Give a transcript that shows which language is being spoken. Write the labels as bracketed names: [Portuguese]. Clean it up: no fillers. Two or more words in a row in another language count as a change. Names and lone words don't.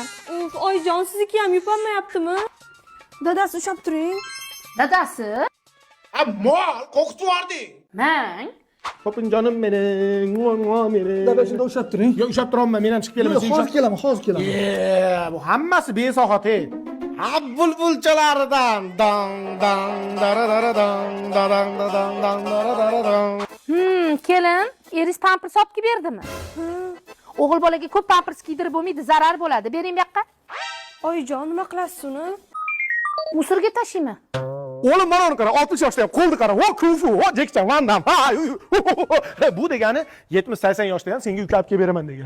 [Uzbek] Uf, oyijon, sizniki ham yupanmayaptimi? Dadasi ushab turing. Dadasi? Mol qo'rqitvordi. Mang. Popinjonim mening, mening. Dada shunda ushlab turing. Yo'q, ushlab turolman, men ham chiqib kelaman. Yo'q, hozir kelaman, hozir kelaman. Bu hammasi besohat ey. Ha bulbulchalaridan dang dang daradara dang dadang dadang dang daradara dang. Kelin, eringiz pampers olib kelib berdimi? O'g'il bolaga ko'p pampers kiydirib bo'lmaydi, zarar bo'ladi. Bering bu yoqqa. Oyijon, nima qilasiz uni? Musorga tashlaymi? O'g'lim mana uni qara, 60 yoshda ham qo'lni qara. Vo kufu, vo Jekchan Van Damme. Bu degani 70-80 yoshda ham senga uka olib kelib beraman degani.